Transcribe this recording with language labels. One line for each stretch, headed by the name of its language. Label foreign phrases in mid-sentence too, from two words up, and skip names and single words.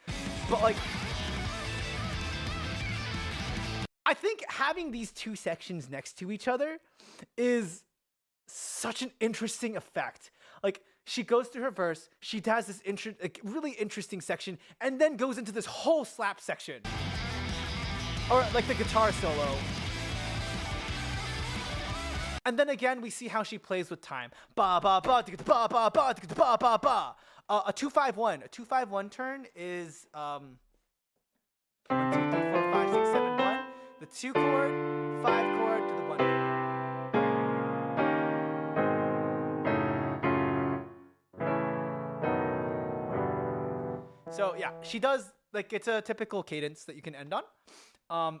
English: But like, I think having these two sections next to each other is such an interesting effect. Like, she goes through her verse, she has this really interesting section, and then goes into this whole slap section. Or like the guitar solo. And then again, we see how she plays with time. Ba ba ba ba ba ba ba ba ba. A 2-5-1. A 2-5-1 turn is 1, 2, 3, 4, 5, 6, 7, 1. The 2 chord, 5 chord to the 1 chord. So yeah, she does, like, it's a typical cadence that you can end on.